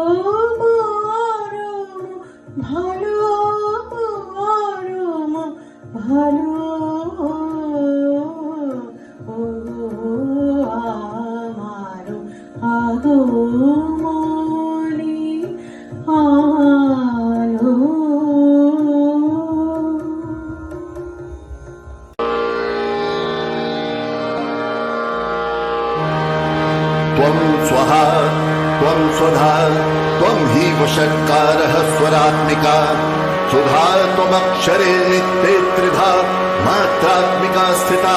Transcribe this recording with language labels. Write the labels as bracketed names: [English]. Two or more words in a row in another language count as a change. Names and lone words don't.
[Bangla] পরম ভালো পরম ভালো ও আমার আগমনী আলো [Sanskrit] त्वं स्वहा त्वं स्वधा त्वं हि वषट्कारः स्वरात्मिका सुधा त्वमक्षरे नित्ये त्रिधा मात्रात्मिका स्थिता